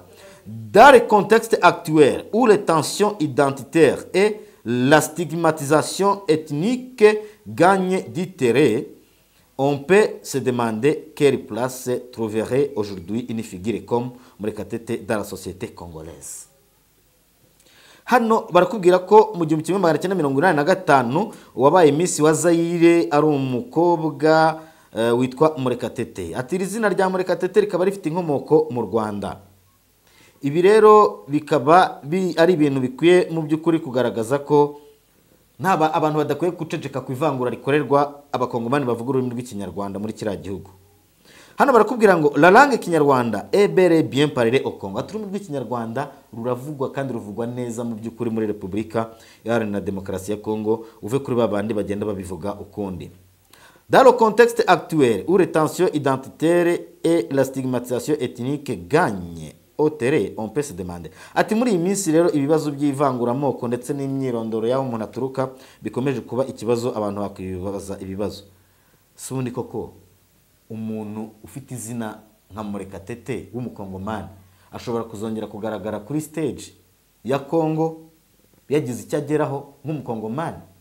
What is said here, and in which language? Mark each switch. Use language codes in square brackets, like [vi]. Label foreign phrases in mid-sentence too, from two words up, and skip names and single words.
[fr] Dans le contexte actuel où les tensions identitaires et la stigmatisation ethnique gagnent du terrain, on peut se demander quelle place trouverait aujourd'hui une figure comme Murekatete dans la société congolaise. [rw] Hano barakubwira ko mu 1985 wabaye Miss wa Zaire ari umukobwa witwa Murekatete. Ati izina rya Murekatete rikaba rifite inkomoko mu Rwanda. Ibi rero bikaba ari ibintu bikwiye mu by'ukuri kugaragaza ko abantu badakwiye guceceka ku ivangura rikorerwa abakongomani bavuga ururimi rw'ikinyarwanda muri kiriya gihugu. Hano barakubwira ngo [fr] la langue kinyarwanda est bel et bien parlée au Congo. [rw] Ururimi rw'ikinyarwanda ruravugwa kandi ruvugwa neza mu by'ukuri muri Repubulika Iharanira Demokarasi ya Kongo, uve kuri babandi bagenda babivuga ukundi. [fr] Dans le contexte actuel où les tensions identitaires et la stigmatisation ethnique gagnent au terrain, on peut se demander. [rw] Ati muri iyi minsi rero ibibazo by'ivanguramoko ndetse n'imyirondoro y'aho umuntu aturuka bikomeje kuba ikibazo, abantu bakwibaza ibibazo. Sundi koko umuntu ufite izina nka Murekatete w'umukongomani ashobora kuzongera kugaragara kuri stage ya Kongo yagize icyo ageraho nk'umukongomani?